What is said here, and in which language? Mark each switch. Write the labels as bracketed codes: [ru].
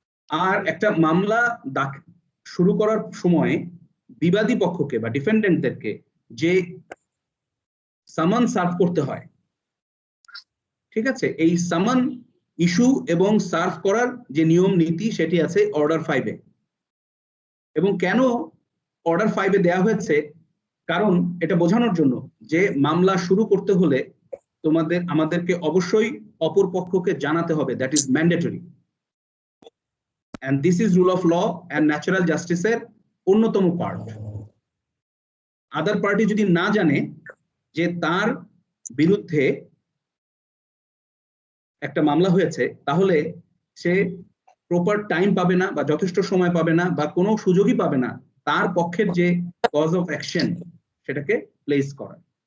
[bn] আর একটা মামলা শুরু করার সময় বিবাদী পক্ষকে বা ডিফেন্ডেন্টদেরকে যে সামান সার্ভ করতে হয়, ঠিক আছে, এই সামান ইস্যু এবং সার্ভ করার যে নিয়ম নীতি সেটি আছে অর্ডার 5 এ। এবং কেন অর্ডার 5 এ দেওয়া হয়েছে? কারণ এটা বোঝানোর জন্য যে মামলা শুরু করতে হলে আমাদেরকে অবশ্যই অপর পক্ষকে জানাতে হবে, [en] That is mandatory. and this is rule of law and natural justice [bn] এর অন্যতম পার্ট। আদার পার্টি যদি না জানে যে তার বিরুদ্ধে একটা মামলা হয়েছে তাহলে সে প্রপার টাইম পাবে না বা যথেষ্ট সময় পাবে না বা কোনো সুযোগই পাবে না তার পক্ষের যে কজ অফ অ্যাকশন সেটাকে প্লেস করা।